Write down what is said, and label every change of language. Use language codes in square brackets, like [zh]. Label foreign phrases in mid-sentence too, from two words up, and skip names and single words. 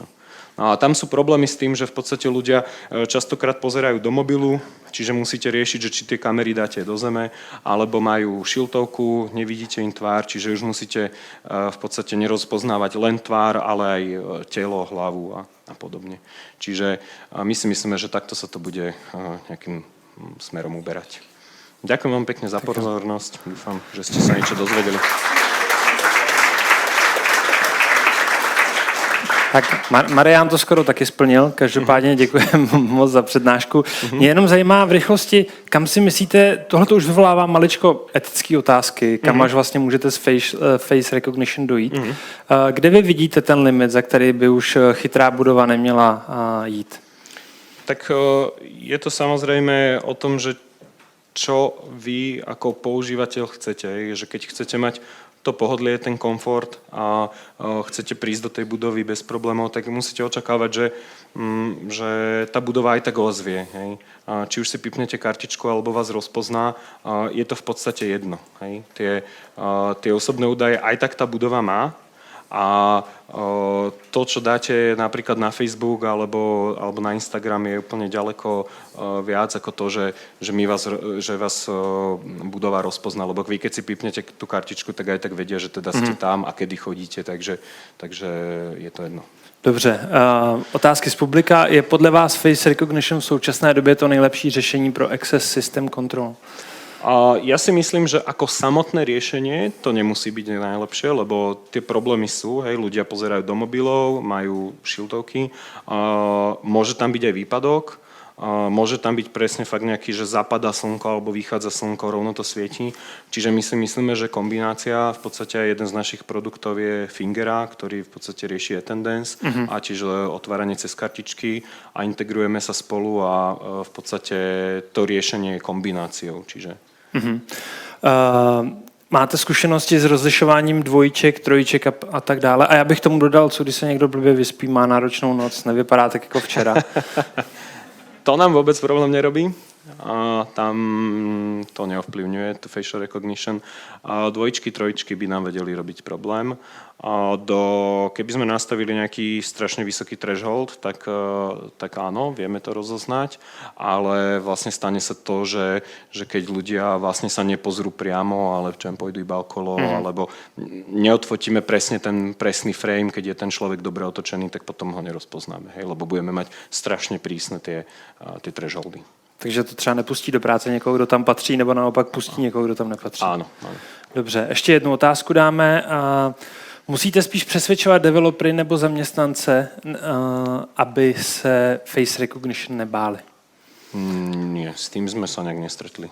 [sk] No a tam sú problémy s tým, že v podstate ľudia častokrát pozerajú do mobilu, čiže musíte riešiť, že či tie kamery dáte do zeme, alebo majú šiltovku, nevidíte im tvár, čiže už musíte v podstate nerozpoznávať len tvár, ale aj telo, hlavu a podobne. Čiže my si myslíme, že takto sa to bude nejakým smerom uberať. Ďakujem vám pekne za pozornosť. Dúfam, že ste sa niečo dozvedeli. [cs] Tak Marián to skoro taky splnil, každopádně děkujeme moc za přednášku. Mě jenom zajímá v rychlosti, kam si myslíte, tohle to už vyvolává maličko etické otázky, kam až vlastně můžete s [en] face recognition [cs] dojít. Kde vy vidíte ten limit, za který by už chytrá budova neměla jít? [sk] Tak je to samozrejme o tom, že čo vy ako používateľ chcete, že keď chcete mať to pohodlie, ten komfort a chcete prísť do tej budovy bez problémov, tak musíte očakávať, že tá budova aj tak ozvie. Hej. Či už si pipnete kartičku alebo vás rozpozná, je to v podstate jedno. Hej. Tie osobné údaje aj tak tá budova má a to, čo dáte napríklad na Facebook alebo na Instagram je úplne ďaleko viac ako to, že vás budova rozpozná, lebo vy keď si pipnete tú kartičku, tak aj tak vedia, že teda ste tam a kedy chodíte, takže je to jedno. [cs] Dobře. Otázky z publika. Je podle vás [en] face recognition [cs] v současné době to nejlepší řešení pro [en] access system control? [sk] Ja si myslím, že ako samotné riešenie to nemusí byť najlepšie, lebo tie problémy sú, hej, ľudia pozerajú do mobilov, majú šiltovky, môže tam byť aj výpadok, môže tam byť presne fakt nejaký, že zapadá slnko alebo vychádza slnko, rovno to svietí. Čiže my si myslíme, že kombinácia, v podstate aj jeden z našich produktov je Fingera, ktorý v podstate rieši attendance a tiež otváranie cez kartičky a integrujeme sa spolu a v podstate to riešenie je kombináciou. Čiže [cs] máte zkušenosti s rozlišováním dvojček, trojček a tak dále? A já bych tomu dodal, co když se někdo blbě vyspí, má náročnou noc, nevypadá tak jako včera. [sk] To nám vôbec problém nerobí. Tam to neovplyvňuje, to [en] facial recognition. [sk] Dvojčky, trojčky by nám vedeli robiť problém. Keby sme nastavili nejaký strašne vysoký threshold, tak áno, vieme to rozoznať, ale vlastne stane sa to, že keď ľudia vlastne sa nepozrú priamo, ale čem pôjdu iba okolo, alebo neodfotíme presne ten presný frame, keď je ten človek dobre otočený, tak potom ho nerozpoznáme, hej, lebo budeme mať strašne prísne tie thresholdy. [cs] Takže to třeba nepustí do práce někoho, kdo tam patří, nebo naopak pustí někoho, kdo tam nepatří. [sk] Áno. [cs] Dobře, ještě jednu otázku dáme. Musíte spíš přesvědčovat developery nebo zaměstnance, aby se [en] face recognition [cs] nebáli? [sk] Nie, s tým sme sa nejak nestretli.